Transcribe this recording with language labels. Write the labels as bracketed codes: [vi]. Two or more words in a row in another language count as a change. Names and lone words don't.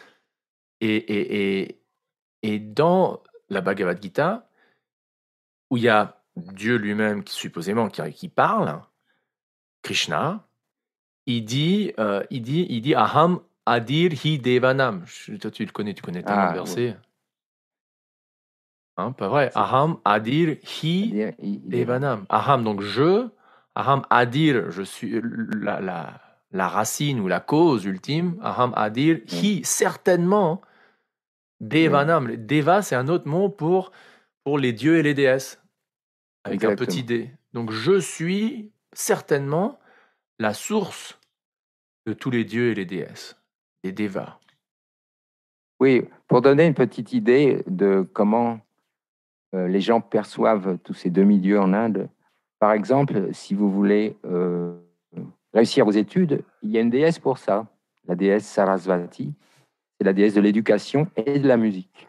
[fr] Et dans la Bhagavad Gita, où il y a Dieu lui-même qui supposément qui parle, Krishna, il dit [sa] Aham Adir Hi Devanam. [fr] Toi, tu connais tellement le Oui. verset. Hein, pas vrai. C'est [sa] Aham Adir Hi Devanam. Aham, [fr] donc je. [sa] Aham Adir, [fr] je suis la racine ou la cause ultime. [sa] Aham Adir Hi, certainement. Devanam. [fr] Oui. Deva, c'est un autre mot pour les dieux et les déesses, avec un petit Exactement. d. Donc je suis certainement la source de tous les dieux et les déesses, les devas. Oui, pour donner une petite idée de comment les gens perçoivent tous ces demi-dieux en Inde, par exemple, si vous voulez réussir vos études, il y a une déesse pour ça, la déesse Sarasvati, c'est la déesse de l'éducation et de la musique.